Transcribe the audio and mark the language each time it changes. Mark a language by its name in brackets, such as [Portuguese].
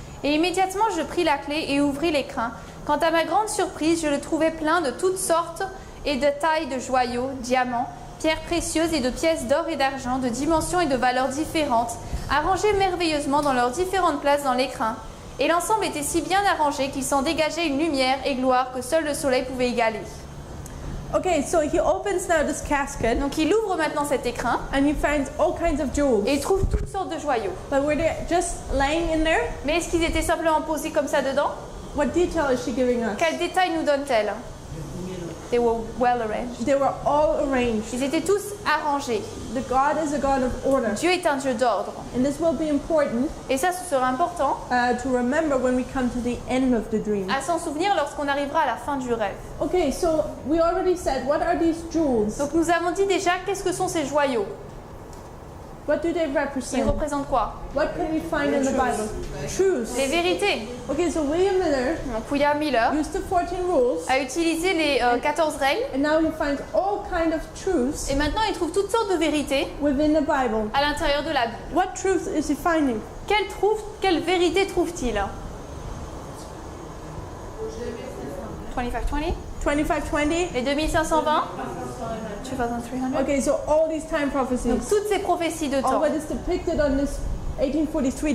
[French] Et immédiatement je pris la clé et ouvris l'écrin. Quant à ma grande surprise, je le trouvais plein de toutes sortes et de tailles de joyaux, diamants, pierres précieuses et de pièces d'or et d'argent, de dimensions et de valeurs différentes, arrangées merveilleusement dans leurs différentes places dans l'écrin. Et l'ensemble était si bien arrangé qu'il s'en dégageait une lumière et gloire que seul le soleil pouvait égaler. [English] Okay, so he opens now this casket [French] Donc il ouvre maintenant cet écrin [English] and he finds all kinds of jewels. [French] et il trouve toutes sortes de joyaux. [English] But were they just laying in there? [French] Mais est-ce qu'ils étaient simplement posés comme ça dedans? [English] What detail is she giving us? [French] Quels détails nous donne-t-elle? [English] They were well arranged. They were all arranged. [French] Ils étaient tous arrangés. [English] The God is a God of order. [French] Dieu est un Dieu d'ordre. [English] And this will be important [French] Et ça, ce sera important [English] to remember when we come to the end of the dream. [French] à s'en souvenir lorsqu'on arrivera à la fin du rêve. [English] Okay, so we already said, what are these jewels? [French] Donc nous avons dit déjà qu'est-ce que sont ces joyaux. [English] What do they [French] Ils [English] represent? [French] représentent quoi? [English] What can we find in the Bible? Truths. [French] Les vérités. [English] Okay, so William Miller [French] Donc William Miller [English] used the 14 rules, [French] a utilisé les 14 règles [English] and now he finds all kind of truths [French] et maintenant il trouve toutes sortes de vérités [English] within the Bible. [French] à l'intérieur de la Bible. [English] What truth is he finding? [French] Quelle vérité trouve-t-il? 2520? 2520? Les 2520? 2300? [English] Okay, so all these time prophecies. [French] Donc toutes ces prophéties de [English] All [French] temps. [English] what is depicted on this 1843